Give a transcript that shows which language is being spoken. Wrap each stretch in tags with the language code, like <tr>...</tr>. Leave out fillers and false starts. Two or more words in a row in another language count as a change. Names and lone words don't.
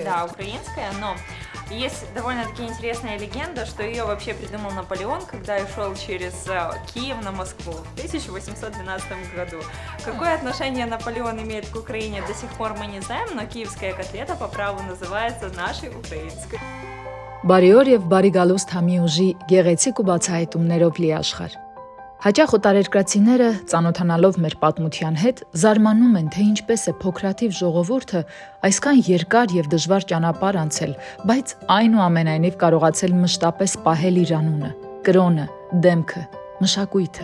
<ru>Да, украинская, но есть довольно-таки интересная легенда, что ее вообще придумал Наполеон, когда шел через Киев на Москву в 1812 году. Какое отношение Наполеон имеет к Украине, до сих пор мы не знаем, но киевская котлета по праву называется нашей украинской.</ru> <hy>Բարի օր եւ բարի գալուստ համի ուժի գեղեցիկ ու բացահայտումներով լի աշխարհ։ Հաճախ օտարերկրացիները, ծանոթանալով մեր պատմության հետ, զարմանում են, թե ինչպես է փոքրաթիվ ժողովուրդը այսքան երկար եւ դժվար ճանապարհ անցել, բայց այնուամենայնիվ կարողացել մշտապես պահել իր անունը, կրոնը, դեմքը, մշակույթը։</hy>